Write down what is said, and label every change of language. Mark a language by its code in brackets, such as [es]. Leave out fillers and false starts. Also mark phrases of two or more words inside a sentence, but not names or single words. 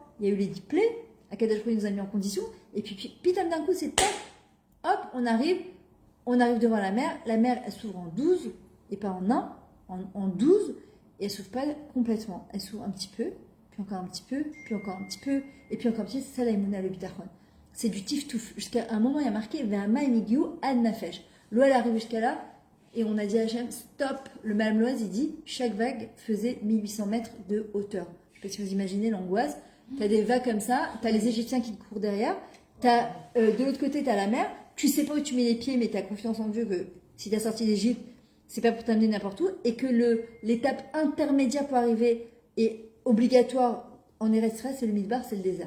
[fr] Il y a eu les 10 plaies, [he] Akadosh Baruch Hu [fr] nous a mis en condition, et puis d'un coup, c'est tac, hop, on arrive devant la mer elle s'ouvre en 12, et pas en un, en 12, et elle s'ouvre pas complètement. Elle s'ouvre un petit peu, puis encore un petit peu, puis encore un petit peu, et puis encore un petit peu. C'est ça l'aïmouna le bitachon. C'est du tiftouf. Jusqu'à un moment, il y a marqué [he] Ve'ama emigiu ad nafesh. [fr] L'eau, elle arrive jusqu'à là, et on a dit à Hachem, stop. Le Malam Loaz, il dit, chaque vague faisait 1800 mètres de hauteur. Je sais pas si vous imaginez l'angoisse. T'as des vagues comme ça, t'as les Égyptiens qui te courent derrière, t'as, de l'autre côté, t'as la mer, tu sais pas où tu mets les pieds, mais t'as confiance en Dieu que si t'as sorti d'Égypte, c'est pas pour t'amener n'importe où, et que l'étape intermédiaire pour arriver est obligatoire en Eretz Israël, c'est le Midbar, c'est le désert.